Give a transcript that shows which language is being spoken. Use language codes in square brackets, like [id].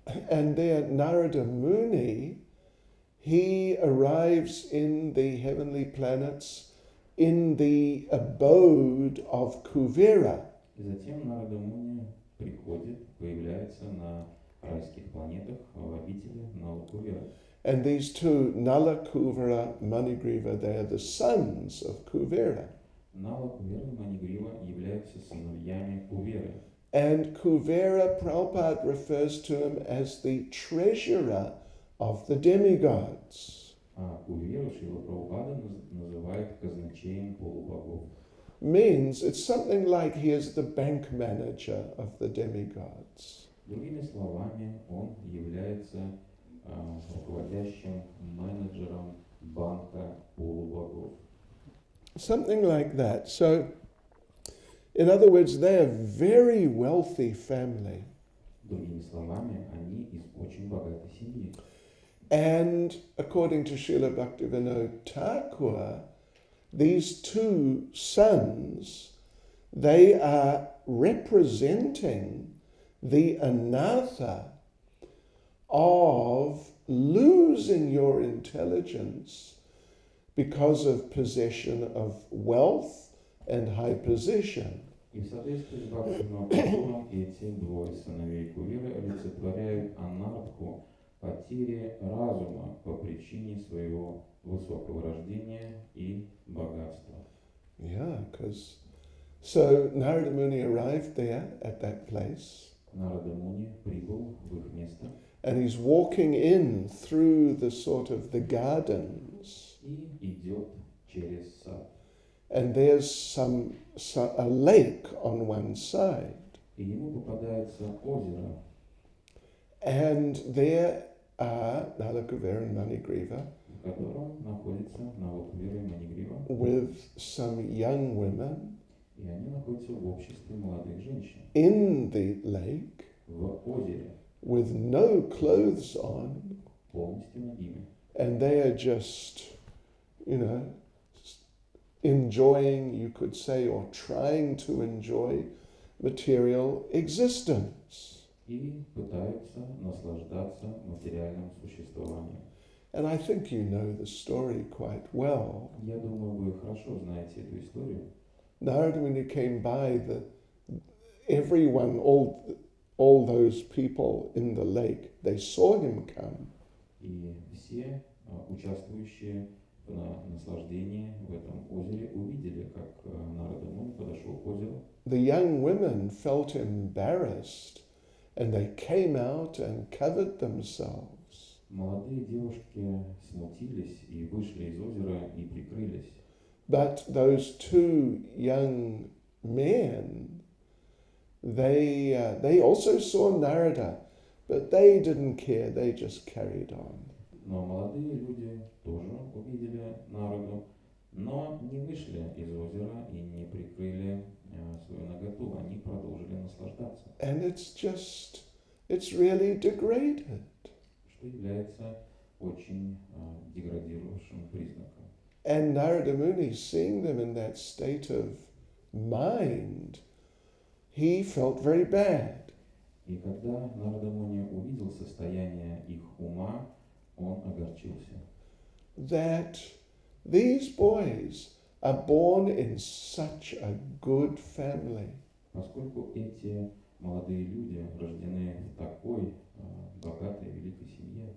[en] And there Narada Muni, he arrives in the heavenly planets in the abode of Kuvera. [ru] И затем Нарада Муни приходит, появляется на райских планетах в обители Нала Кувера. [en] And these two, Nala Kuvara, Manigriva, they are the sons of Kuvera. [ru] Нала Кувера и Манигрива являются сыновьями Куверы. [en] And Kuvera, Prabhupada refers to him as the treasurer of the demigods. [ru] А Куверу Шрила Прабхупада называет казначеем полубогов. [en] Means it's something like he is the bank manager of the demigods. [ru] Другими словами, он является руководящим менеджером банка полубогов. [en] Something like that. So, in other words, they are a very wealthy family. [ru] Другими словами, они из очень богатой семьи. [en] And according to Srila Bhaktivinoda Thakur, these two sons, they are representing the anatha of losing your intelligence because of possession of wealth and high position. [ru] И в соответствии с Бхактивинода Тхакуром эти двое сыновей Куверы олицетворяют анарху потери разума по причине своего высокого рождения и богатства. [en] Yeah, because so Narada Muni arrived there at that place, [ru] Нарада Муни прибыл в их место [en] and he's walking in through the sort of the gardens, [ru] и идет через сад. [en] and there's a lake on one side, [ru] И ему попадается озеро, [en] and there are Nalakuvera and Manigriva [ru] в котором находится Навакувера и Манигрива, [en] with some young women [ru] и они находятся в обществе молодых женщин [en] in the lake [ru] в озере, [en] with no clothes on, [ru] полностью нагими. [en] and they are just, enjoying, you could say, or trying to enjoy material existence. [ru] И пытаются наслаждаться материальным существованием. [en] And I think you know the story quite well. [ru] Я думаю, вы хорошо знаете эту историю. [en] Narada, when he came by, everyone, all those people in the lake, they saw him come. [ru] И все участвующие в наслаждении в этом озере увидели, как Нарада Муни подошел к озеру. [en] The young women felt embarrassed, and they came out and covered themselves. [ru] Молодые девушки смутились и вышли из озера и прикрылись. [en] But those two young men, they also saw Narada, but they didn't care, they just carried on. [ru] Но молодые люди тоже увидели Нараду, но не вышли из озера и не прикрыли свою наготу, они продолжили наслаждаться. [en] And it's really degraded. [ru] Что является очень деградирующим признаком. [en] And Narada Muni, seeing them in that state of mind, he felt very bad. [ru] И когда Нарада Муни увидел состояние их ума, он огорчился. [en] That these boys are born in such a good family. [ru] Поскольку эти молодые люди рождены в такой богатой, великой семье,